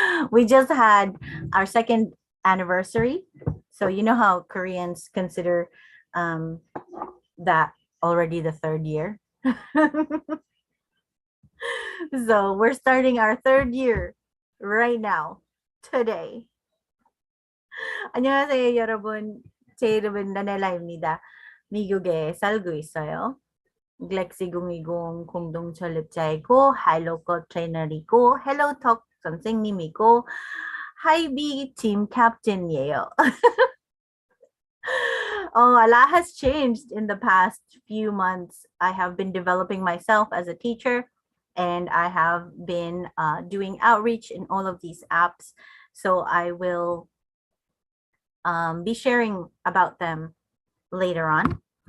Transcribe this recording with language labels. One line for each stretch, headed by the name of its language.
English: We just had our 2nd anniversary. So you know how Koreans consider that already the 3rd year. So we're starting our 3rd year right now, today.
Korean: 안녕하세요, 여러분. 제 이름은 나넬라입니다. 미국에 살고 있어요. GLEx2020 공동 설립자이고 하이로컬 트레이너이고 헬로톡 선생님이고 하이비 팀 캡틴이에요.
English: Oh, a lot has changed in the past few months. I have been developing myself as a teacher, and I have been doing outreach in all of these apps. So I will be sharing about them later on.